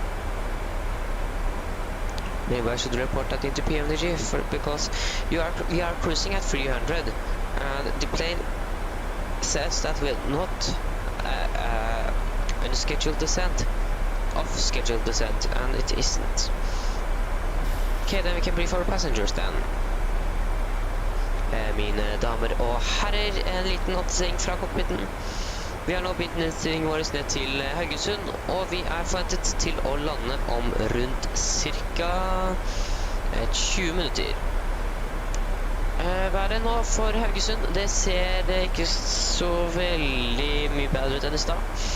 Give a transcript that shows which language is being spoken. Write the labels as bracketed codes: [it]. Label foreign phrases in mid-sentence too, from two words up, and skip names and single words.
[en] Maybe I should report that into PMDG because we are cruising at 300, and the plane says that we're not on a scheduled descent, off scheduled descent, and it isn't. Okay, then we can brief our passengers then. [no] Mine damer og herrer, en liten oppdatering fra cockpiten. Vi har nå begynt nedstillingen vår ned til Haugesund, og vi er forventet til å lande om rundt ca. 20 minutter. Været nå for Haugesund, det ser ikke så veldig mye bedre ut enn i stad.